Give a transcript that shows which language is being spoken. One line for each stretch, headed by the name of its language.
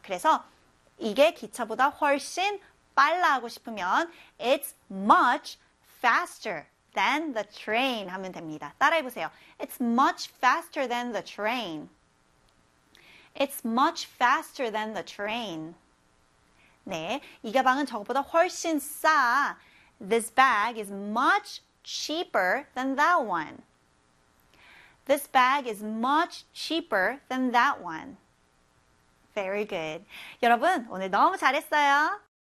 Korean: 그래서 이게 기차보다 훨씬 빨라 하고 싶으면
English: It's much faster than the train
Korean: 하면 됩니다. 따라해 보세요.
English: It's much faster than the train. It's much faster than the train.
Korean: 네, 이 가방은 저거보다 훨씬 싸.
English: This bag is much cheaper than that one. This bag is much cheaper than that one. Very good.
Korean: 여러분, 오늘 너무 잘했어요.